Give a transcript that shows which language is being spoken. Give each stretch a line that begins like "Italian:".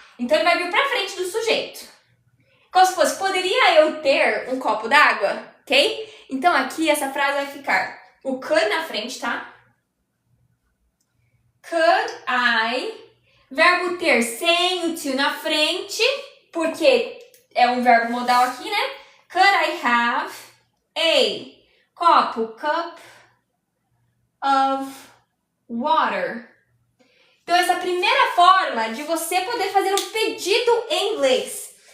Portuguese: Então, ele vai vir pra frente do sujeito. Como se fosse, poderia eu ter um copo d'água? Ok? Então, aqui, essa frase vai ficar o could na frente, tá?
English: Could I,
Portuguese: verbo ter sem o to na frente, porque é um verbo modal aqui, né?
English: Could I have a copo, cup of water?
Portuguese: Então, essa primeira forma de você poder fazer um pedido em inglês.